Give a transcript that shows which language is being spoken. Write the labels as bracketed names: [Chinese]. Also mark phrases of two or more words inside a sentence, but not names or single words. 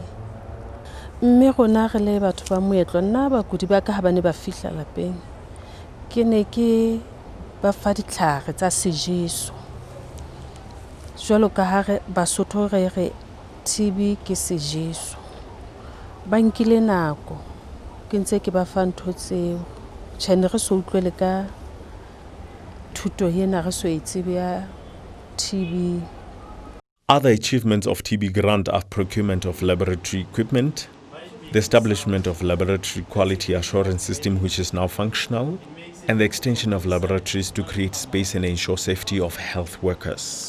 [Southern Sotho] Mme rona re le batho ba moetlo nna bakudi ba ka ha ba ne ba fihla lapeng ke ne ke ba fa ditlhare tsa sejeso jwalo ka ha re Basotho re TB ke sejeso ba nkile nako ke ntse ke ba fa ntho tseo tshene re so utlwele ka thuto yena re so itsebe ya TB. [English] Other achievements of TB grant are procurement of laboratory equipment, the establishment of laboratory quality assurance system which is now functional, and the extension of laboratories to create space and ensure safety of health workers.